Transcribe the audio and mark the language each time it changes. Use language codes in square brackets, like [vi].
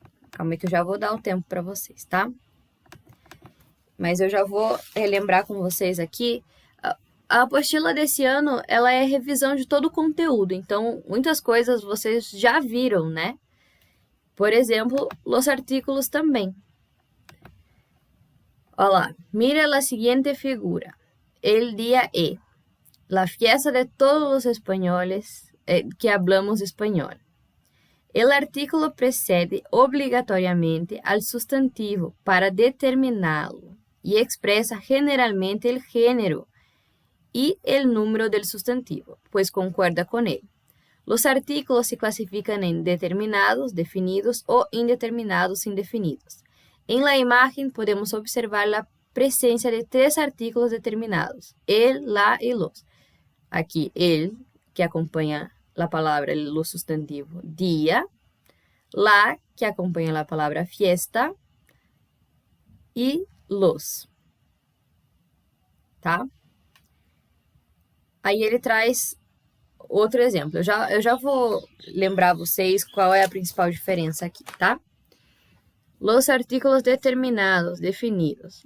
[pt] Calma aí que eu já vou dar um tempo para vocês, tá? Mas eu já vou relembrar com vocês aqui. A apostila desse ano, ela é revisão de todo o conteúdo. Então, muitas coisas vocês já viram, né? Por exemplo, os artículos também. [es] Olá, mira la siguiente figura. El día E. La fiesta de todos los españoles que hablamos español. El artículo precede obrigatoriamente al sustantivo para determinarlo y expresa generalmente el género y el número del sustantivo, pues concuerda con él. Los artículos se clasifican en determinados, definidos o indeterminados, indefinidos. En la imagen podemos observar la presencia de tres artículos determinados, el, la y los. Aquí el, que acompaña la palabra, el sustantivo día, la, que acompaña la palabra fiesta, y los. [pt] Tá? Aí ele traz outro exemplo. Eu já vou lembrar vocês qual é a principal diferença aqui, tá? [es] Los artículos determinados, definidos.